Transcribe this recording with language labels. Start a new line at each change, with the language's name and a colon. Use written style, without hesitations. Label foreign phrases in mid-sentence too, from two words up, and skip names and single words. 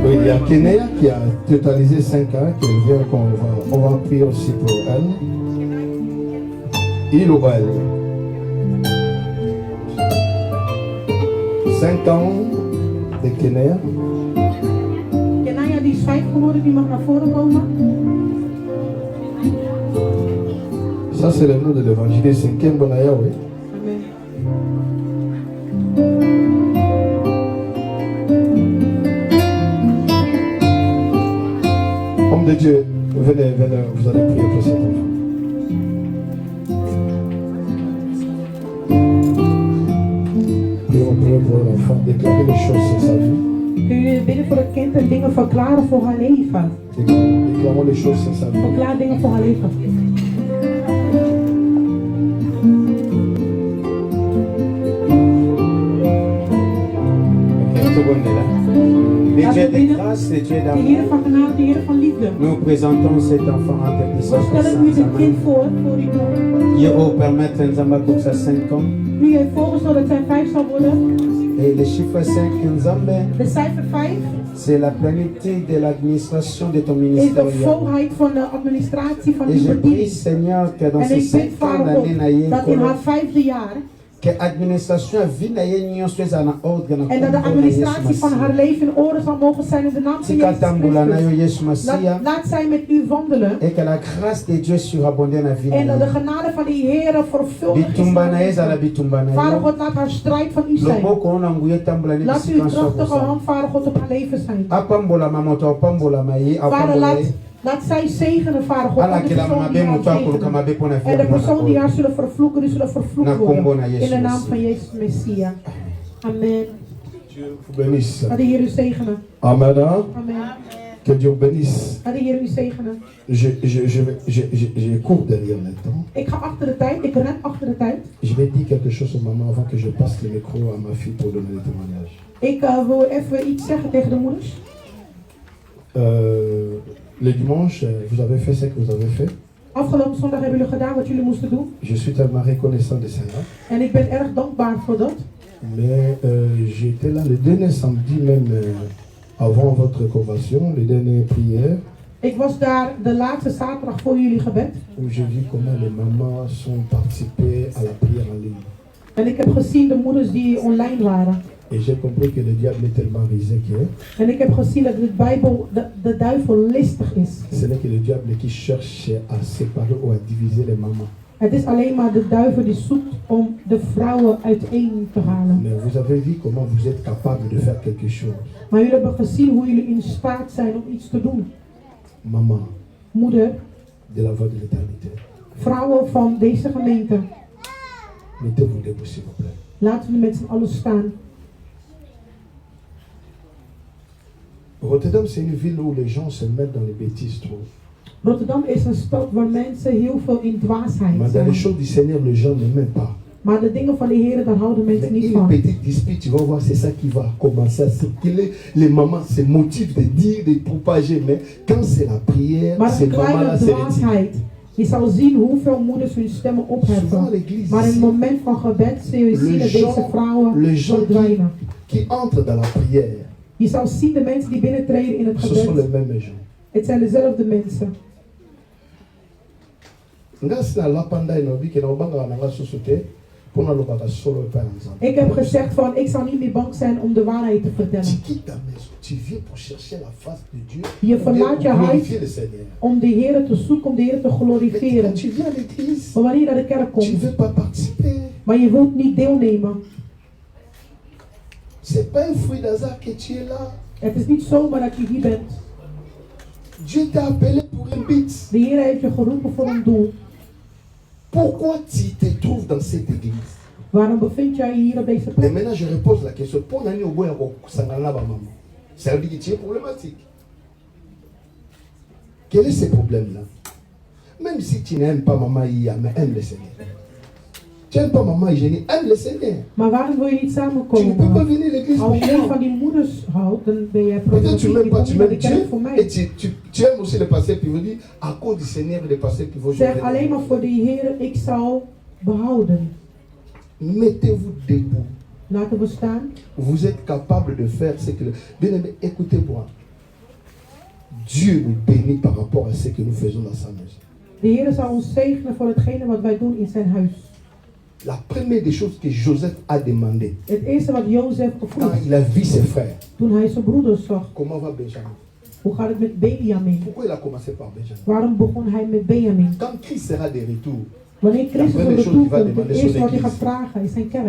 French: y a Kenya qui a totalisé 5 ans, qui vient on va prier aussi pour elle. Il ou elle. 5 ans de Kenya.
Dutch: Kenia die is 5 geworden, die mag naar voren komen.
French: Ça c'est le nom de l'évangile, 5e Bonaya, oui. Amen. Homme de Dieu, venez, vous allez prier pour cet enfant. Prions pour l'enfant, déclarer les choses sur sa vie.
Dutch: Kun je bidden voor het kind en dingen verklaren voor haar leven?
French: Déclarons les choses sur sa vie.
Dutch: Verklaar dingen voor haar leven.
French: Dieu de grâce et Dieu d'amour. Nous présentons cet enfant en tes puissances. Hier, permettre Nzamba pour sa 5 ans.
Dutch: U heeft voorgesteld dat zij 5 zal worden.
French: Et le chiffre 5 Nzamba,
Dutch: De cijfer 5
French: c'est la plénitude de l'administration de ton
Dutch: is de
French: ministère.
Dutch: volheid van de administratie van
French: Et
Dutch: uw
French: je prie,
Dutch: bediening.
French: Seigneur, que dans
Dutch: En
French: ces
Dutch: ik 5 bid,
French: ans
Dutch: Vader God,
French: d'année,
Dutch: dat in haar 5e jaar
French: que l'administration vie soit en ordre.
Dutch: en dat de administratie van haar leven in orde zal mogen zijn in de naam van Jezus Christus. Laat zij met u wandelen.
French: Et que la grâce de Dieu surabonde dans la vie.
Dutch: En dat de genade van de Heer vervuldig is. Vader God, laat haar strijd van u zijn. Laat uw krachtige hand, Vader God, op haar leven zijn. Vader, laat zij zegenen, Vader God, en de persoon die haar zegenen. En de persoon die haar zullen vervloeken, die zullen vervloekt worden. In de naam van Jezus Messia. Amen. Laat de Heer u zegenen. Amen. Amen.
French: Que Dieu bénisse.
Dutch: Laat de Heer u zegenen.
French: Je cours derrière le temps.
Dutch: Ik ga achter de tijd, ik ren achter de tijd.
French: Je vais dire quelque chose au maman avant que je passe le micro à ma fille pour donner le témoignage.
Dutch: Ik wil even iets zeggen tegen de moeders.
French: Le dimanche, vous avez fait ce que vous avez fait.
Dutch: Afgelopen zondag hebben jullie gedaan wat jullie moesten doen.
French: Je suis tellement reconnaissant de cela.
Dutch: En ik ben erg dankbaar voor dat.
French: Mais j'étais là le dernier samedi même avant votre convention, les dernières prières.
Dutch: Ik was daar de laatste zaterdag voor jullie gebed.
French: Où je vis comment les mamans sont participées à la prière en ligne.
Dutch: En ik heb gezien de moeders die online waren.
French: Et j'ai compris que le diable est tellement risé que.
Dutch: En ik heb gezien dat de duivel listig is.
French: Ce n'est que le diable qui cherche à séparer ou à diviser les mamans.
Dutch: Het is alleen maar de duivel die zoekt om de vrouwen uiteen te halen.
French: Mais vous avez vu comment vous êtes capable de faire quelque chose.
Dutch: Maar jullie hebben gezien hoe jullie in staat zijn om iets te doen.
French: Maman.
Dutch: Moeder.
French: De la voix de l'éternité.
Dutch: Vrouwen van deze gemeente.
French: Mettez-vous debout s'il vous plaît.
Dutch: Laten we met z'n allen staan.
French: Rotterdam, c'est une ville où les gens se mettent dans les bêtises trop.
Dutch: Rotterdam is een stad waar mensen heel veel in dwaasheid
French: Maar dans les choses du Seigneur, les gens ne m'aiment pas.
Dutch: Maar de dingen van de Heer, daar houden mensen niet van.
French: Une petite dispute, tu vas voir, c'est ça qui va commencer à circuler. Les mamans se motivent de dire, de propager, mais quand c'est la prière, ces mamans-là se retirent.
Dutch: Je zal zien hoeveel moeders hun stemmen opheffen. Maar in het moment van gebed zul je zien dat deze vrouwen verdwijnen.
French: Qui entrent dans la prière.
Dutch: Je zal zien de mensen die binnentreden in het gebed.
French: Ce sont les mêmes gens.
Dutch: Het zijn dezelfde mensen. Ik heb gezegd van, ik zal niet meer bang zijn om de waarheid te vertellen. Je verlaat je huis om de Heer te zoeken, om de Heer te glorifiëren. Maar wanneer je naar de kerk komt, maar je wilt niet deelnemen. Het is niet zomaar dat je hier bent.
French: Dieu t'a appelé pour un but.
Dutch: De Heer heeft je geroepen voor een doel.
French: Pourquoi tu te trouves dans cette église?
Dutch: Waarom bevind jij hier op deze plek?
French: Et maintenant je repose la question.
Lingala: Pour nani oboya ko sangana ba maman.
French: C'est un petit problématique. Quel est ce problème-là? Même si tu n'aimes pas maman hier, mais aime le Seigneur. Tu n'aimes pas maman hygiénique, aime le Seigneur.
Dutch: Maar waarom wil je niet samenkomen?
French: Tu ne peux pas venir à l'église
Dutch: Als
French: pour
Dutch: je
French: moi.
Dutch: van die moeders houdt, dan ben je
French: peut-être tu m'aimes pas, tu m'aimes Dieu. voor mij. Et tu aimes aussi le pasteur pivot. Dit à cause du Seigneur, le pasteur pivot.
Dutch: Zeg alleen maar voor de Heer, ik zal behouden.
French: Mettez-vous debout.
Dutch: Laten we staan.
French: Vous êtes capable de faire ce que. Bien-aimé, écoutez-moi. Dieu nous bénit par rapport à ce que nous faisons dans sa maison.
Dutch: De Heer zal ons zegenen voor hetgene wat wij doen in zijn huis.
French: La première des choses que Joseph a demandé,
Dutch: Het eerste wat Jozef
French: quand
Dutch: vroeg,
French: il a vu ses frères,
Dutch: toen hij zijn broeders zag,
French: comment va Benjamin?
Dutch: hoe gaat het met Benjamin?
French: Pourquoi il a commencé par Benjamin?
Dutch: Waarom begon hij met Benjamin?
French: Quand Christ sera de retour,
Dutch: Wanneer Christus op de toekomst, het eerste wat hij gaat vragen is zijn kerk.